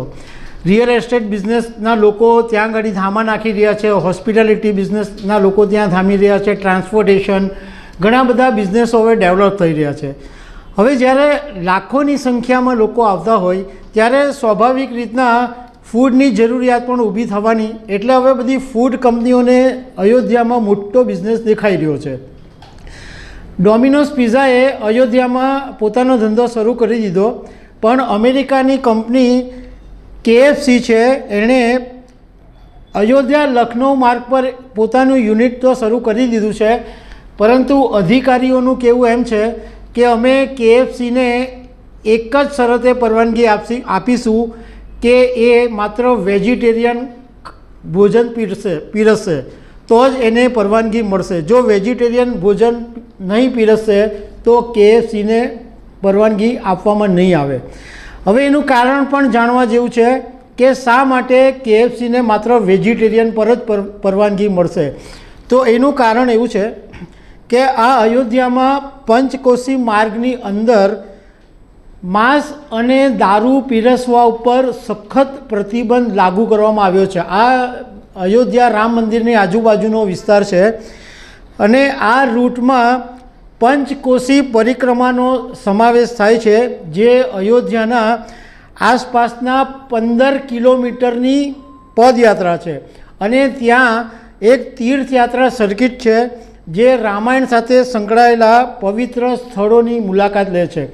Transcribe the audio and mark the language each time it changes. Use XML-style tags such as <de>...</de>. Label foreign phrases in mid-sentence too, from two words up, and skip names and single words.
<en>real estate</en> <gu>બિઝનેસના લોકો ત્યાં આગળ ધામા નાખી રહ્યા છે, હોસ્પિટાલિટી બિઝનેસના લોકો ત્યાં ધામી રહ્યા છે, ટ્રાન્સપોર્ટેશન ઘણા બધા બિઝનેસો હવે ડેવલપ થઈ રહ્યા છે। હવે જ્યારે લાખોની સંખ્યામાં લોકો આવતા હોય ત્યારે સ્વાભાવિક રીતના ફૂડની જરૂરિયાત પણ ઊભી થવાની, એટલે હવે બધી ફૂડ કંપનીઓને અયોધ્યામાં મોટો બિઝનેસ દેખાઈ રહ્યો છે। ડોમિનોઝ પિઝાએ અયોધ્યામાં પોતાનો ધંધો શરૂ કરી દીધો, પણ અમેરિકાની કંપની KFC હૈ એણે અયોધ્યા લખનઉ માર્ગ પર પોતાનું યુનિટ તો શરૂ કરી દીધું છે। પરંતુ અધિકારીઓનું કહેવું એમ છે કિ અમે KFC ને એક જ શરતે પરવાનગી આપીશું કિ એ માત્ર વેજિટેરિયન ભોજન પીરસશે તો જ એને પરવાનગી મળશે। જો વેજિટેરિયન ભોજન નહીં પીરસશે તો KFC ને પરવાનગી આપવામાં નહીં આવે। હવે એનું કારણ પણ જાણવા જેવું છે કિ શા માટે KFC ને માત્ર વેજિટેરિયન પર જ પરવાનગી મળશે। તો એનું કારણ એવું છે કિ આ અયોધ્યામાં પંચકોશી માર્ગની અંદર માંસ અને દારૂ પીરસવા ઉપર સખત પ્રતિબંધ લાગુ કરવામાં આવ્યો છે। આ અયોધ્યા રામ મંદિરની આજુબાજુનો વિસ્તાર છે અને આ રૂટમાં પંચકોશી પરિક્રમાનો સમાવેશ થાય છે, જે અયોધ્યાના આસપાસના 15 કિલોમીટરની પદયાત્રા છે અને ત્યાં એક તીર્થયાત્રા સર્કિટ છે જે રામાયણ સાથે સંકળાયેલા પવિત્ર સ્થળોની મુલાકાત લે છે।</gu>